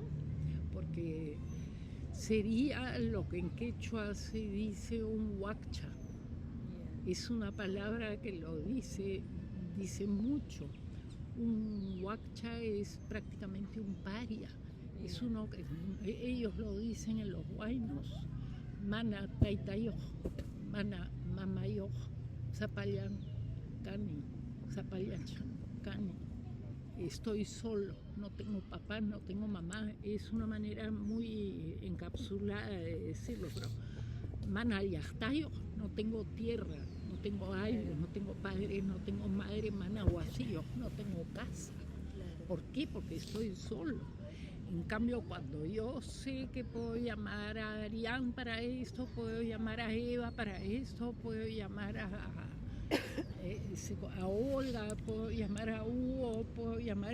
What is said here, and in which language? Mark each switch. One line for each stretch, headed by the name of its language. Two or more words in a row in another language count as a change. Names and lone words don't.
Spanish: Porque sería lo que en quechua se dice un huacha. Es una palabra que lo dice mucho. Un huacha es prácticamente un paria. Es uno que ellos lo dicen en los huaynos.
Quechua: Mana taitayoj, mana mamayoj, zapayan cani, zapayan cani.
Spanish: Estoy solo, no tengo papá, no tengo mamá. Es una manera muy encapsulada de decirlo, pero
Quechua: mana yachtayo,
Spanish: no tengo tierra, no tengo aire, no tengo padre, no tengo madre,
Quechua: mana guasillo,
Spanish: no tengo casa. ¿Por qué? Porque estoy solo. En cambio, cuando yo sé que puedo llamar a Arián para esto, puedo llamar a Eva para esto, puedo llamar a Olga, puedo llamar a Hugo, puedo llamar...